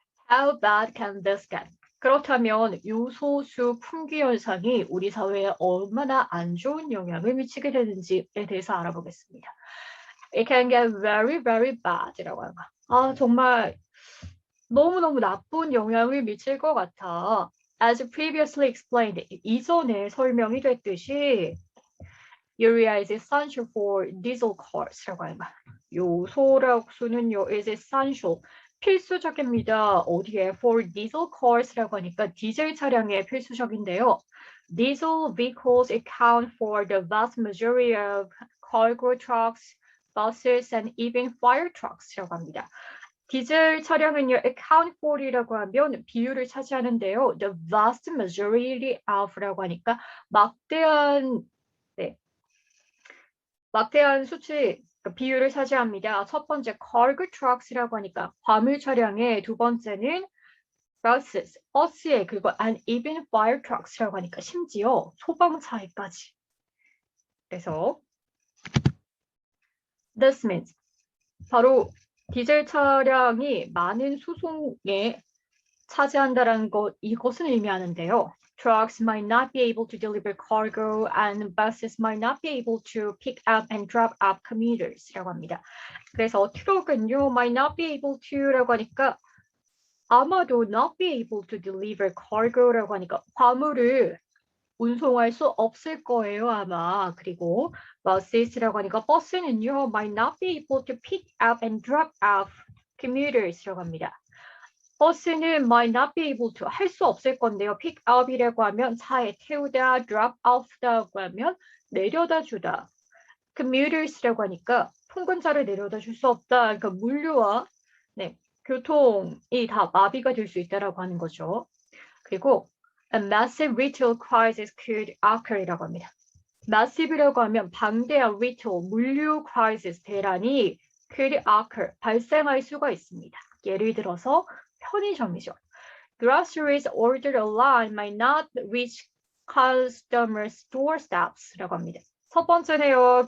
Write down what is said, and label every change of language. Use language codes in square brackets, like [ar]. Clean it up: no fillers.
[en] How bad can this get? [ko] 그렇다면 요소수 품귀 현상이 우리 사회에 얼마나 안 좋은 영향을 미치게 되는지에 대해서 알아보겠습니다. [en] It can get very, very bad [ko] 이라고 하는 거. 정말 너무너무 나쁜 영향을 미칠 것 같아. [en] As previously explained, [ko] 이전에 설명이 됐듯이 [en] urea is essential for diesel cars [ko] 라고 하는 거. 요소라고는 [en] is essential, [ko] 필수적입니다. 어디에? [en] For diesel cars [ko] 라고 하니까 디젤 차량에 필수적인데요. [en] Diesel vehicles account for the vast majority of cargo trucks, buses, and even fire trucks [ko] 라고 합니다. 디젤 차량은요, [en] account for [ko] 이라고 하면 비율을 차지하는데요. [en] The vast majority of [ko] 라고 하니까 막대한 수치, 비율을 차지합니다. 첫 번째, [en] cargo trucks [ko] 라고 하니까 화물 차량에, 두 번째는 buses, 버스에, 그리고 [en] and even fire trucks [ko] 라고 하니까 심지어 소방차에까지. 그래서 [en] this means [ko] 바로 디젤 차량이 많은 수송에 차지한다는 것, 이것은 의미하는데요. [en] Trucks might not be able to deliver cargo and buses might not be able to pick up and drop off commuters [ko] 라고 합니다. 그래서 트럭은요, [en] might not be able to라고 하니까 아마도 not be able to deliver cargo라고 하니까 [ko] 화물을 운송할 수 없을 거예요, 아마. 그리고 buses라고 하니까 버스는요, [en] might not be able to pick up and drop off commuters라고 합니다. [ko] 버스는 [en] might not be able to [ko] 할 수 없을 건데요. [en] pick up [ko] 이라고 하면 차에 태우다, [en] drop off [ko] 라고 하면 내려다 주다. commuters라고 하니까 통근자를 내려다 줄 수 없다. 그러니까 물류와 교통이 다 마비가 될 수 있다라고 하는 거죠. 그리고 [en] a massive retail crisis could occur이라고 합니다. [ko] massive이라고 하면 방대한 retail, 물류 crisis, 대란이 [en] could occur, [ko] 발생할 수가 있습니다. 예를 들어서 편의점이죠. [en] Groceries ordered online might not reach customers' doorsteps라고 합니다. [ko] 첫 번째네요.